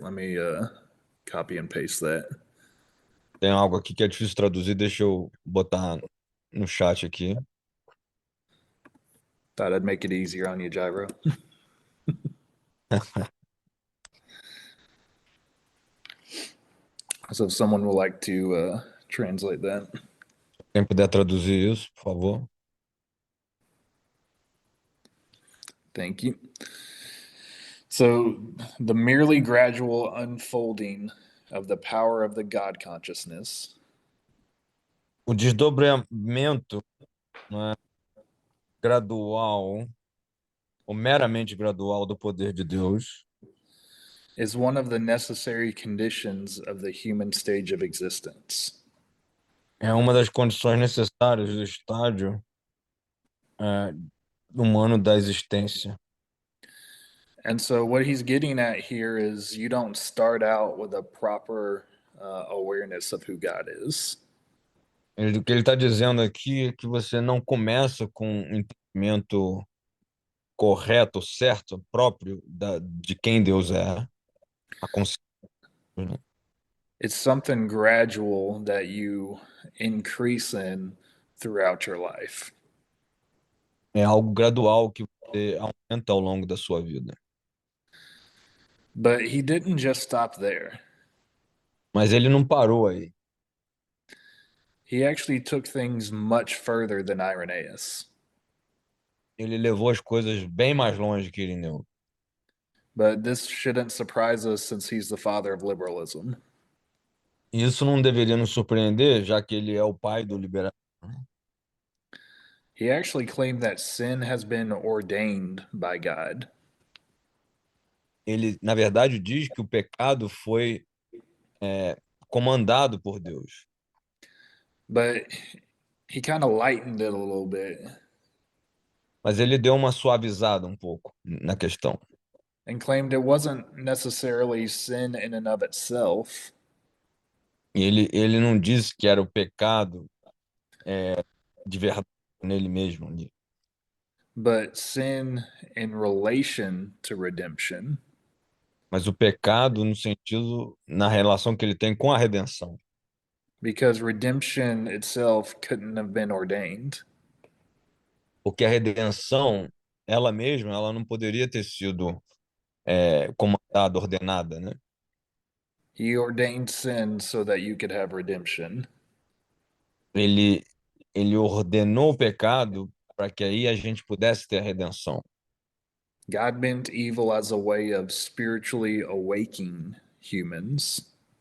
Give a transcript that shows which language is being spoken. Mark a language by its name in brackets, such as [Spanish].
[English] Let me copy and paste that. [Portuguese] Tem algo aqui que é difícil traduzir, deixa eu botar no chat aqui. [English] Thought I'd make it easier on you, Gyro. So if someone would like to translate that. [Portuguese] Quem puder traduzir isso, por favor. [English] Thank you. So, the merely gradual unfolding of the power of the God consciousness [Portuguese] O desdobramento, né, gradual, ou meramente gradual do poder de Deus, [English] is one of the necessary conditions of the human stage of existence. [Portuguese] é uma das condições necessárias do estágio humano da existência. [English] And so, what he's getting at here is you don't start out with a proper awareness of who God is. [Portuguese] O que ele está dizendo aqui é que você não começa com um entendimento correto, certo, próprio de quem Deus é, a consciência, né? [English] It's something gradual that you increase in throughout your life. [Portuguese] É algo gradual que você aumenta ao longo da sua vida. [English] But he didn't just stop there. [Portuguese] Mas ele não parou aí. [English] He actually took things much further than Irenaeus. [Portuguese] Ele levou as coisas bem mais longe que Irineu. [English] But this shouldn't surprise us since he's the father of liberalism. [Portuguese] E isso não deveria nos surpreender, já que ele é o pai do liberalismo. [English] He actually claimed that sin has been ordained by God. [Portuguese] Ele, na verdade, diz que o pecado foi comandado por Deus. [English] But he kind of lightened it a little bit [Portuguese] Mas ele deu uma suavizada um pouco na questão. [English] and claimed it wasn't necessarily sin in and of itself, [Portuguese] E ele não disse que era o pecado de verdade nele mesmo ali, [English] but sin in relation to redemption, [Portuguese] mas o pecado no sentido, na relação que ele tem com a redenção. [English] because redemption itself couldn't have been ordained. [Portuguese] Porque a redenção, ela mesma, ela não poderia ter sido comandada, ordenada, né? [English] He ordained sin so that you could have redemption. [Portuguese] Ele, ele ordenou o pecado para que aí a gente pudesse ter a redenção. [English] God meant evil as a way of spiritually awakening humans.